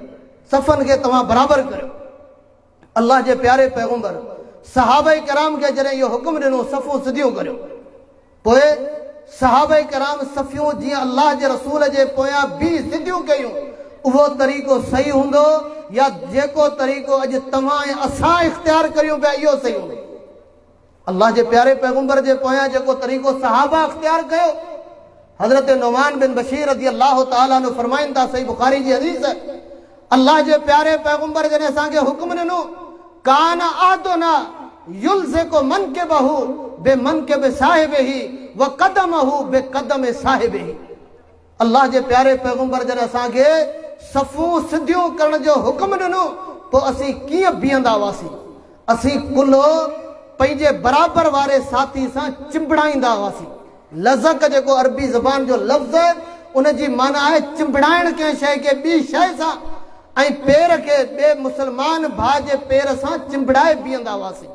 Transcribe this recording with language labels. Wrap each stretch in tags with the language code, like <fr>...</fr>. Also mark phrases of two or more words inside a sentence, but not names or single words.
<sd>सफ़नि खे तव्हां बराबरि करियो। अल्लाह जे प्यारे पैगंबर सहाबाए कराम खे जॾहिं इहो हुकुम ॾिनो सफ़ूं सिधियूं करियो, पोइ सहाबाए कराम सफ़ियूं जीअं अल्लाह जे रसूल जे पोयां बि सिधियूं कयूं, उहो तरीक़ो सही हूंदो या जेको तरीक़ो अॼु तव्हां ऐं असां इख़्तियार करियूं पिया इहो सही हूंदो? अल्लाह जे प्यारे पैगंबर जे पोयां जेको तरीक़ो सहाबा इख़्तियार कयो, हज़रत नुमान बिन बशीर</sd> <ar>رضي الله تعالى عنه</ar> <sd>फरमाइनि था, सही बुखारी जी हदीस है, अल्लाह जे प्यारे पैगंबर जॾहिं असांखे हुकुम ॾिनो,</sd> <ar>كان أحدنا يلزق منكبه بمنكب صاحبه و قدمه بقدم صاحبه.</ar> <sd>अल्लाह जे प्यारे पैगंबर जॾहिं असांखे सफ़ूं सिधियूं करण जो हुकुम ॾिनो, पोइ असीं कीअं बीहंदा हुआसीं? असीं कुल्हो पंहिंजे बराबरि वारे साथी सां चिंबड़ाईंदा हुआसीं। लज़क जेको अरबी ज़बान जो लफ़्ज़ आहे, उन जी माना आहे चिंबड़ाइण कंहिं शइ खे ॿी शइ सां, ऐं पेर खे ॿिए मुस्लमान भाउ जे पेर सां चिंबड़ाए बीहंदा हुआसीं।</sd>